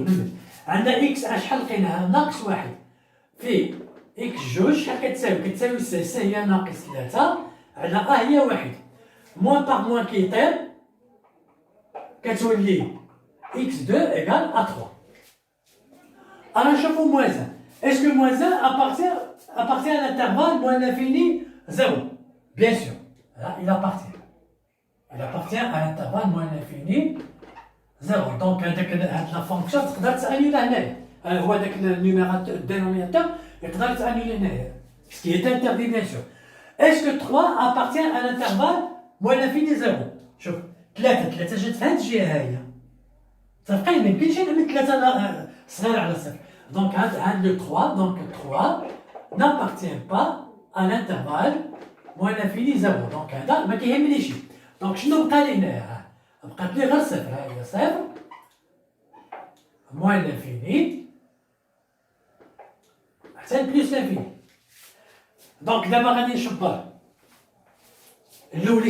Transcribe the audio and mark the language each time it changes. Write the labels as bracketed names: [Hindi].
[Arabic] نمل عندنا x1 شحال لقيناها؟ ناقص 1 في x2 شحال كتساوي؟ كتساوي 6 هي ناقص 3 على ا هي 1. موان باغ موان كيطير كتولي [French] x2 égale à 3. Alors, [Arabic] نشوفو موازن. [French] Est-ce que moins 1 appartient à l'intervalle moins l'infini 0? Bien sûr. Là, il appartient. Il appartient à l'intervalle moins l'infini 0. [Arabic] Donc, هاد لا فونكسيون تقدر تانيولا هنايا. هو هذاك النيميراتور الدينوميناتور يقدر تانيولا هنايا. [French] Ce qui est interdit bien sûr. Est-ce que 3 appartient à l'intervalle moins l'infini 0? [Arabic] شوف 3 جات في هاد الجهه هي. صافي ما يمكنش نعمل 3 صغير على صفر. [French] دونك هاد لو 3 دونك 3 n'appartient pas à l'intervalle moins l'infini 0. [Arabic] دونك هذا ما كيهمنيش. دونك شنو بقى لي هنايا؟ بقات لي غير صفر. ها هي صفر moins l'infini حتى بلوس l'infini. دونك دابا غادي نشبر الاولي.